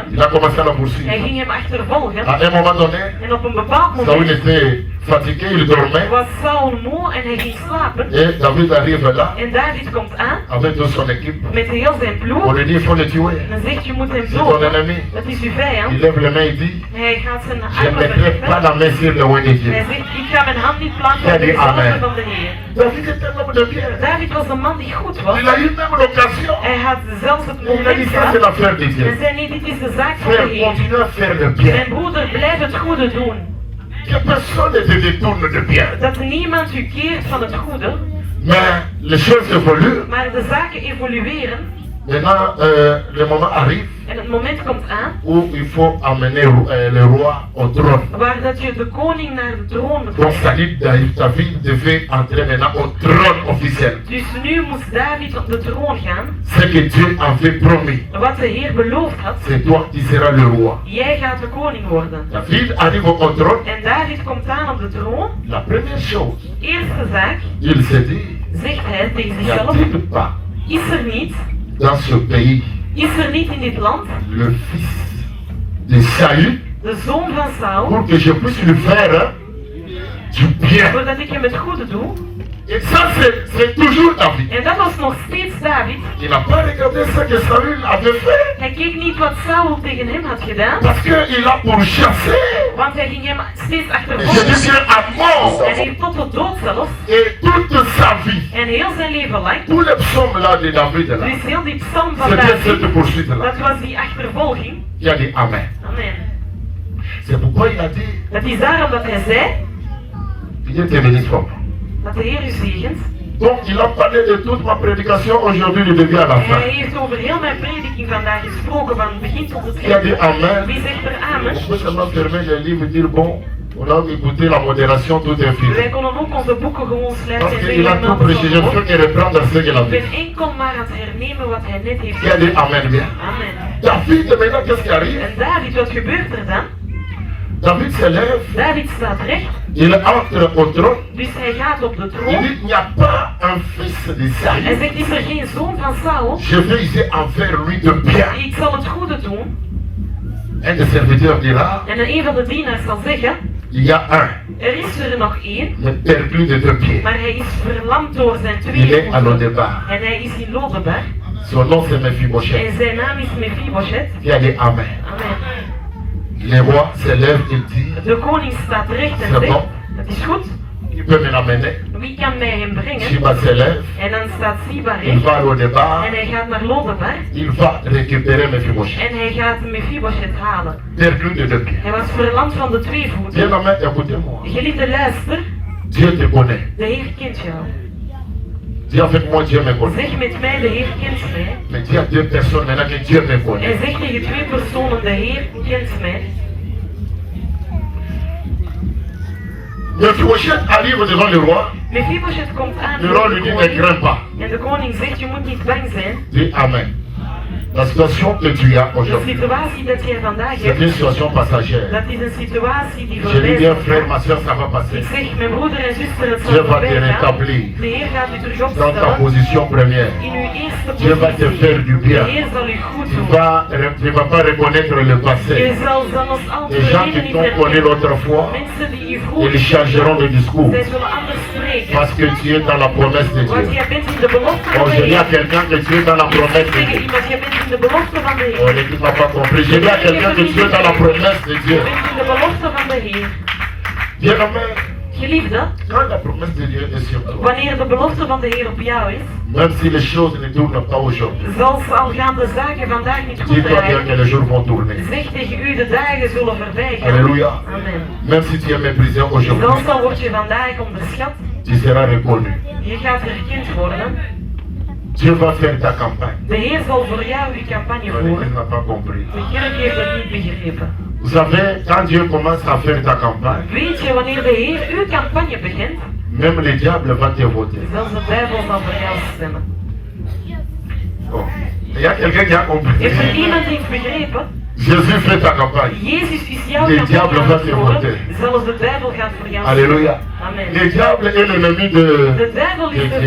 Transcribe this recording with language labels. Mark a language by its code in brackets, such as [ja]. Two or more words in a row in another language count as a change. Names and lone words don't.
[fr] Il a commencé à le [nl] Hij [fr] poursuivre. [nl] ging hem achtervolgen. [fr] À un moment donné, [nl] En op een bepaald Saül moment [fr] était fatigué, il dormait. [nl] was Saul moe en hij ging slapen. [fr] Et David arrive là [nl] En David komt aan [fr] avec toute son équipe. [nl] met heel zijn [fr] On [nl] ploeg. [fr] lui dit il faut le tuer. [nl] En dan zegt, je moet hem [fr] C'est ton [nl] doden. [fr] ennemi. [nl] Dat is uw [fr] Il [nl] vijand. [fr] lève les mains et dit [nl] Hij gaat zijn [fr] je ne [nl] armen [fr] mettrai pas [nl] verheffen. [fr] la main sur le roi de Dieu. [nl] Hij zegt, ik ga mijn hand niet plaatsen Ja, op de die amen. zonen van de Heer. [fr] David était un homme de bien. [nl] David was een man die goed was. [fr] Il a eu même l'occasion. [nl] Hij had zelfs het [fr] Il a dit [nl] moment [fr] ça c'est [nl] gehad. [fr] l'affaire de [nl] En [fr] Dieu. [nl] zei, nee, dit is de zaak van de [fr] Frère, [nl] Heer. [fr] continue à faire le bien. [nl] Mijn broeder, blijf het goede doen. [fr] Que personne ne te détourne de bien. [nl] Dat niemand u keert van het goede. [fr] Mais les choses évoluent. [nl] Maar de zaken evolueren. [fr] Maintenant, le moment arrive [nl] En het moment komt aan [fr] où il faut amener le roi au trône. [nl] waar dat je de koning naar de troon moet [fr] Donc [nl] brengen. [fr] David devait entrer maintenant au trône officiel. [nl] Dus nu moest David op de troon gaan. [fr] Ce que Dieu avait promis, [nl] Wat de Heer beloofd had. [fr] c'est toi qui seras le roi. [nl] Jij gaat de koning worden. [fr] David arrive au trône. [nl] En David komt aan op de troon. [fr] La première chose, [nl] Eerste zaak, [fr] il se dit, [nl] zegt hij tegen [fr] n'y [nl] zichzelf, [fr] a-t-il pas [nl] is er niet [fr] dans ce pays [nl] in dit land [fr] le fils de Saül [nl] de zoon van Saul, [fr] pour que je puisse lui faire du bien. [nl] zodat ik hem het goede doe? [fr] Et ça, c'est toujours David. [nl] En dat was nog steeds David. [fr] Il n'a pas regardé ce que Saül avait fait [nl] Hij keek niet wat Saul tegen hem had gedaan, [fr] parce qu'il a pourchassé. [nl] want hij ging hem steeds [fr] Je [nl] achtervolgen. [fr] dis bien à mort. [nl] En hij tot de dood zelfs. [fr] Et toute sa vie, [nl] En heel zijn leven lang. [fr] tous les psaumes là de David là, [nl] Dus heel die psalm van [fr] c'était [nl] David, [fr] cette poursuite là. [nl] dat was die achtervolging. [fr] Il a dit Amen. [nl] Amen. [fr] C'est pourquoi il a dit, [nl] Dat is daarom dat hij zei, [fr] Dieu te bénisse fort. [nl] dat de Heer u zegent. [fr] Donc il a parlé de toute ma prédication, aujourd'hui il devient à la [nl] En [fr] fin. [nl] hij heeft over heel mijn prediking vandaag gesproken, van het begin tot het [fr] Il a dit [nl] eind. [fr] Amen. [nl] Wie zegt er amen? [fr] On peut seulement fermer les livres et dire bon, on a écouté la modération, tout est fini. [nl] Wij konden ook onze boeken gewoon sluiten [fr] Parce [nl] en [fr] qu'il a [nl] zeggen, [fr] tout prêché, je ne fais que reprendre ce qu'il a [nl] ik [fr] dit. [nl] ben enkel maar aan het hernemen wat hij net heeft [fr] Il a dit Amen bien. [nl] Amen. [fr] David, maintenant qu'est-ce qui arrive? [nl] En David, wat gebeurt er dan? [fr] David se lève, [nl] David staat recht, [fr] il entre au trône. [nl] dus hij gaat op de [fr] Il [nl] troon. [fr] dit, il n'y a pas un fils de [nl] Hij [fr] Saül. [nl] zegt, is er geen zoon van Saul? [fr] Je vais essayer envers lui de bien. [nl] Ik zal het goede doen. [fr] Un des serviteurs dira, [nl] En een van de dienaars zal zeggen, [fr] il y a un, [nl] er is er nog één, [fr] mais perdu de deux pieds. [nl] maar hij is verlamd door zijn [fr] Il [nl] twee [fr] est à [nl] voeten. [fr] Lodebar. [nl] En hij is in Lodebar. [fr] Son nom c'est Mephibosheth. [nl] En zijn naam is Mephibosheth. [fr] Il a dit Amen. [nl] Amen. [fr] Le roi se lève et dit, [nl] De koning staat recht en [fr] C'est [nl] zegt, [fr] bon. [nl] het is goed, [fr] il peut me l'amener. [nl] wie kan mij hem brengen? [fr] Shiba se lève, [nl] En dan staat Siba [fr] il [nl] recht [fr] va à Lodebar, [nl] en hij gaat naar Lodebar [fr] il va récupérer Mephibosheth. [nl] en hij gaat Mephibosheth halen. [fr] Perdu de deux pieds. [nl] Hij was verlamd van de twee [fr] Bien [nl] voeten. [fr] amen, écoutez-moi. [nl] Geliefde luister, [fr] Dieu te connaît. [nl] de Heer kent jou. [fr] Dis avec moi, Dieu me connaît. [nl] Zeg met mij, de Heer kent mij. [fr] Mais dis à deux personnes maintenant que Dieu me connaît. [nl] En zeg tegen twee personen, de Heer kent mij. [fr] Mephibosheth arrive devant le roi. [nl] Mephibosheth komt aan [fr] Le [nl] voor [fr] roi [nl] de [fr] lui dit, ne [nl] koning. [fr] crains pas. [nl] En de koning zegt, je moet niet bang zijn. [fr] Dis Amen. La situation que tu as [nl] De [fr] aujourd'hui, [nl] situatie dat jij vandaag [fr] c'est une [nl] hebt, [fr] situation passagère. [nl] dat is een situatie die [fr] Je dis [nl] voorbij [fr] bien, [nl] zal [fr] frère, [nl] gaan. [fr] ma soeur, ça va passer. [nl] Ik zeg, mijn broeder en zuster, het [fr] Dieu [nl] zal [fr] va te [nl] voorbij gaan. [fr] rétablir [nl] De Heer gaat u terug [fr] dans ta [nl] opstellen. [fr] position première. [nl] In uw eerste [fr] Dieu va te [nl] positie. [fr] faire du [nl] De [fr] bien. [nl] Heer zal u goed [fr] Tu [nl] doen. [fr] ne vas pas reconnaître le [nl] Je [fr] passé. [nl] zal zelfs al [fr] Les gens qui [nl] niet [fr] t'ont connu [nl] herkennen. [fr] l'autre fois, [nl] Mensen die u [fr] ils [nl] vroeger [fr] changeront de discours. [nl] zij zullen anders spreken. [fr] Parce que tu es dans la promesse de [nl] Want [fr] Dieu. [nl] jij bent in de belofte van [fr] Oh, [nl] de [fr] je dis à [nl] Heer. [fr] quelqu'un que tu es dans la promesse de [nl] Tegen [fr] Dieu. [nl] iemand, jij bent in de belofte van de [fr] Oh, [nl] Heer. [fr] l'équipe n'a pas compris. Je dis à quelqu'un que tu es dans la promesse de [nl] Je [fr] Dieu. [nl] bent in de belofte van de Heer. [fr] Bien aimé, [nl] Geliefde, [fr] quand la promesse de Dieu est sur toi, [nl] wanneer de belofte van de Heer op jou is, [fr] même si les choses ne tournent pas aujourd'hui, [nl] zelfs al gaan de zaken vandaag niet goed [fr] dis-toi bien [nl] draaien, [fr] que les jours vont tourner. [nl] zeg tegen u, de dagen zullen voorbij gaan. [fr] Alléluia. [nl] Amen. [fr] Même si tu es méprisé aujourd'hui, [nl] Zelfs al word je vandaag onderschat, [fr] tu seras reconnu. [nl] je gaat herkend worden. [fr] Dieu va faire ta campagne. [nl] De Heer zal voor jou uw campagne [fr] Mais l'Église [nl] voeren. [fr] n'a pas compris. [nl] De kerk heeft het niet begrepen. [fr] Vous savez, quand Dieu commence à faire ta campagne, [nl] Weet je, wanneer de Heer uw campagne begint, [fr] même le diable va te voter. [nl] zelfs de duivel zal voor jou stemmen. [fr] Oh. Il y a quelqu'un qui a compris. [nl] Heeft er iemand die heeft begrepen? [fr] Jésus fait ta campagne. [nl] Jezus is jouw [fr] Le [nl] campagne [fr] diable [nl] aan [fr] va [nl] het [fr] te [nl] voeren. [fr] voter. [nl] Zelfs de duivel gaat voor jou [fr] Alléluia. [nl] Amen. [fr] Le diable est l'ennemi de [nl] De duivel is de